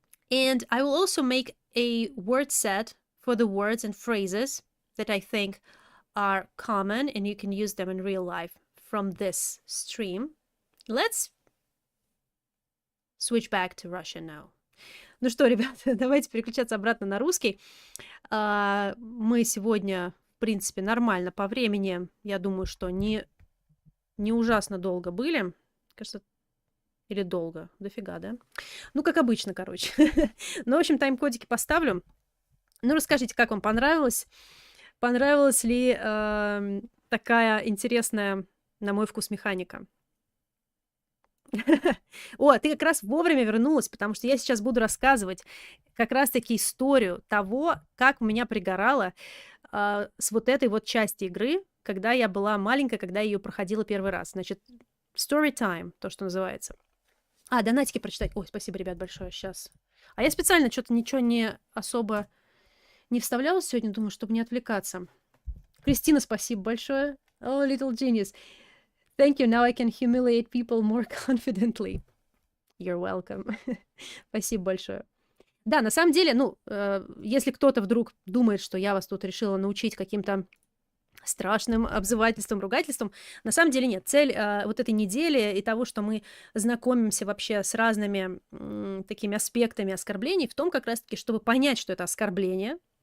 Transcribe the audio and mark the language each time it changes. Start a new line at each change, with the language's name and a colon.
English: And I will also make a word set for the words and phrases that I think are common and you can use them in real life from this stream. Let's switch back to Russian now.
Russian: Ну что, ребята, давайте переключаться обратно на русский. Мы сегодня, в принципе, нормально по времени. Я думаю, что не ужасно долго были. Кажется, или долго. Дофига, да? Ну, как обычно, короче. Ну, в общем, тайм-кодики поставлю. Ну, расскажите, как вам понравилось? Понравилась ли такая интересная, на мой вкус, механика? О, ты как раз вовремя вернулась, потому что я сейчас буду рассказывать как раз-таки историю того, как у меня пригорало с вот этой вот части игры, когда я была маленькая, когда я ее проходила первый раз. Значит,
English: story time,
Russian: то, что называется. Донатики прочитать. Ой, спасибо, ребят, большое. Сейчас. А я специально что-то ничего не особо не вставляла сегодня, думаю, чтобы не отвлекаться. Кристина, спасибо большое.
English: Oh, little genius. Thank you. Now I can humiliate people more confidently. You're welcome.
Russian: Спасибо большое. Да, на самом деле, ну, если кто-то вдруг думает, что я вас тут решила научить каким-то страшным обзывательством, ругательством, на самом деле нет. Цель вот этой недели и того, что мы знакомимся вообще с разными такими аспектами оскорблений, в том как раз-таки, чтобы понять, что это оскорбление.